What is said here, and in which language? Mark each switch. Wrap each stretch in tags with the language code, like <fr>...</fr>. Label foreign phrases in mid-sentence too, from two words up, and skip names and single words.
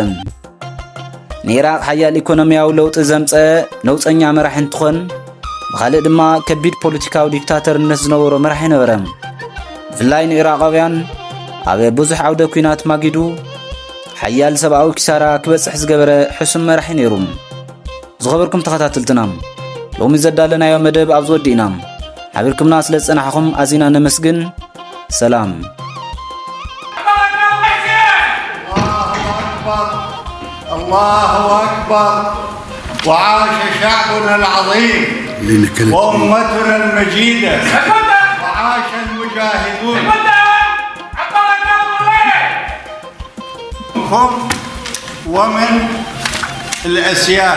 <ti>ንኢራቅ ሓያል ኢኮኖምያዊ ለውጢ ዘምፀአ ነውፀኛ መራሒ እንትኾን ብኻልእ ድማ ከቢድ ፖለቲካዊ ዲክታተርነት ዝነበሮ መራሒ ነበረ። ብፍላይ ንኢራቃውያን ኣብ ብዙሕ ዓውደ ኩናት ማጊዱ ሓያል ሰብኣዊ ኪሳራ ክበፅሕ ዝገበረ ሕሱም መራሒ ነይሩ። ዝኸበርኩም ተኸታተልትና ሎሚ ዘዳለናዮ መደብ ኣብ ዝወዲእና ሓቢርኩምና ስለ ዝፀናሕኹም ኣዚና ነመስግን። ሰላም</ti> <ar>الله أكبر وعاش شعبنا العظيم. وأمتنا المجيدة وعاش المجاهدون منكم ومن الأسياد.</ar>